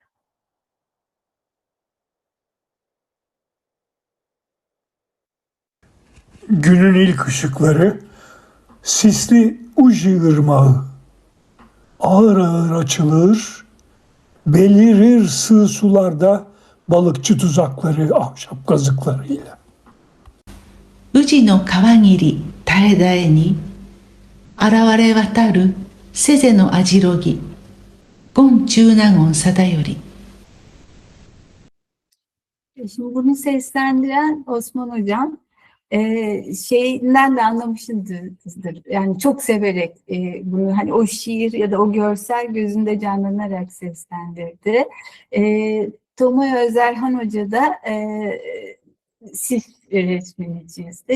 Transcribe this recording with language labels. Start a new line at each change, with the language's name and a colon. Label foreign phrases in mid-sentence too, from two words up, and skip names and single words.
Turkish: Günün ilk ışıkları, sisli Uji Irmağı. Ağır ağır açılır, belirir sığ sularda balıkçı tuzakları ahşap kazıklarıyla.
Japanese: 宇治の川霧垂れ絶えに現れ渡る瀬瀬の網代木権中納言貞頼。
Turkish: Şimdi bunu seslendiren Osman Hocam şeyinden de anlamışızdır. Yani çok severek bunu, hani o şiir ya da o görsel gözünde canlanarak seslendirdi. Tomoyo Özerhan Hoca da sis resmini çizdi.